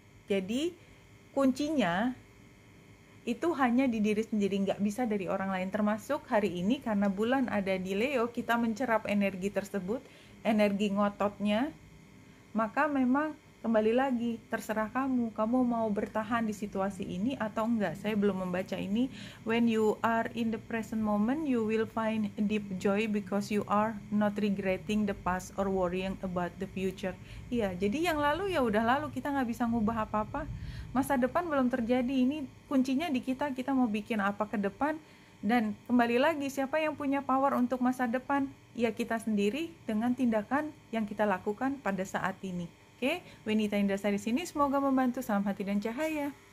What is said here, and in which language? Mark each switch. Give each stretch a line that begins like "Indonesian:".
Indonesian: Jadi kuncinya itu hanya di diri sendiri, nggak bisa dari orang lain. Termasuk hari ini karena bulan ada di Leo, kita mencerap energi tersebut, energi ngototnya. Maka memang kembali lagi, terserah kamu mau bertahan di situasi ini atau enggak. Saya belum membaca ini.
English: When you are in the present moment, you will find deep joy because you are not regretting the past or worrying about the future.
Indonesian: Iya, jadi yang lalu ya udah lalu, kita nggak bisa ngubah apa-apa. Masa depan belum terjadi, ini kuncinya di kita mau bikin apa ke depan. Dan kembali lagi, siapa yang punya power untuk masa depan? Ya kita sendiri dengan tindakan yang kita lakukan pada saat ini. Oke, Wenita Indrasari di sini, semoga membantu. Salam hati dan cahaya.